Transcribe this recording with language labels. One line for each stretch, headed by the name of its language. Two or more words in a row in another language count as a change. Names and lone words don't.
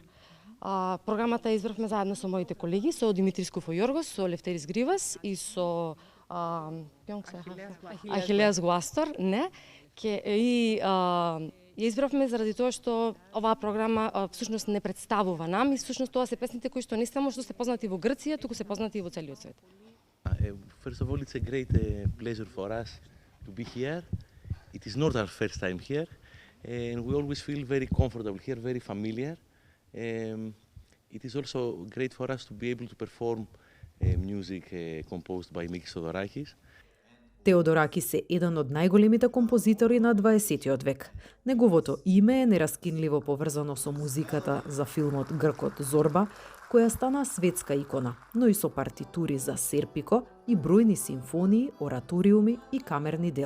Macedonian: Програмата избравме заедно со моите колеги, со Димитрис Куфогиоргос, со Лефтерис Гривас и со Ахилеас Гуастор, Ја избравме заради тоа што оваа програма всушност не представува нам и всушност тоа се песните кои што не само што се познати во Грција, туку се познати и во целиот свет.
English: First of all, it's a great pleasure for us to be here. It is not our first time here, and we always feel very comfortable here, very familiar. It is also great for us to be able to perform music composed by Mikis Theodorakis.
Macedonian: Теодоракис е еден од најголемите композитори на 20 век. Неговото име е нераскинливо поврзано со музиката за филмот Гркот Зорба, која стана светска икона, но и со партитури за Серпико и бројни симфонии, ораториуми и камерни дела.